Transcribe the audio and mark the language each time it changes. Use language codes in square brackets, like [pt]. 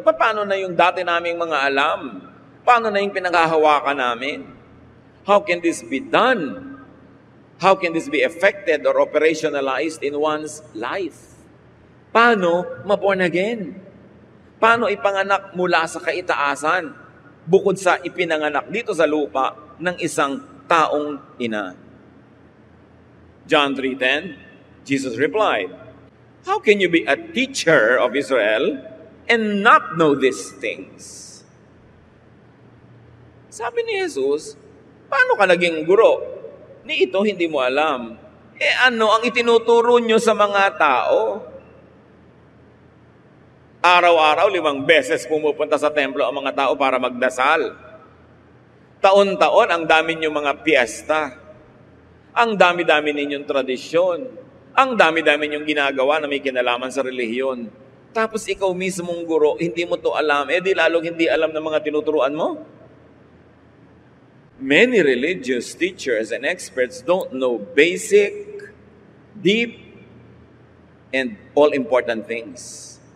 [tl] Paano na yung dati naming mga alam? Paano na yung pinanghahawakan namin? [en] How can this be done? How can this be effected or operationalized in one's life? [tl] Paano ma-born again? Paano ipanganak mula sa kaitaasan bukod sa ipinanganak dito sa lupa ng isang taong ina? [en] John 3:10, Jesus replied, how can you be a teacher of Israel and not know these things? [tl] Sabi ni Jesus, paano ka naging guro? Ni ito hindi mo alam. Ano ang itinuturo nyo sa mga tao? Araw-araw, 5 beses pumupunta sa templo ang mga tao para magdasal. Taon-taon, ang dami ninyong mga piyesta. Ang dami-dami ninyong tradisyon. Ang dami-dami ninyong ginagawa na may kinalaman sa relihiyon. Tapos ikaw mismong guro, hindi mo to alam, di lalong hindi alam ng mga tinuturuan mo. [en] Many religious teachers and experts don't know basic, deep, and all-important things.